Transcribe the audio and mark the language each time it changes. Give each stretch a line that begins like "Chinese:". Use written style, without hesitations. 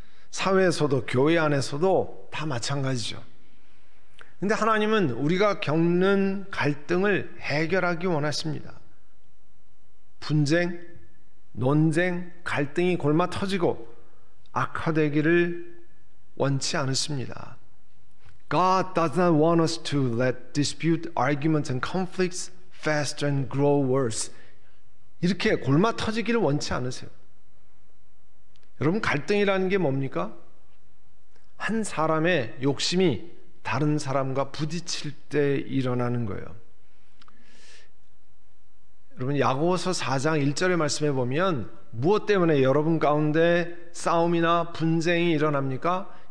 Korean: 사회에서도 교회 안에서도 다 마찬가지죠. 근데 하나님은 우리가 겪는 갈등을 해결하기 원하십니다. 분쟁, 논쟁, 갈등이 골마 터지고 악화되기를 원치 않으십니다.
English: God does not want us to let dispute, arguments and conflicts fester and grow worse.
Korean: 이렇게 골마 터지기를 원치 않으세요. 여러분, 갈등이라는 게 뭡니까? 한 사람의 욕심이 다른 사람과 부딪힐 때 일어나는 거예요. 여러분, 야고보서 4장 1절의 말씀에 보면 무엇 때문에 여러분 가운데 싸움이나 분쟁이 일어납니까?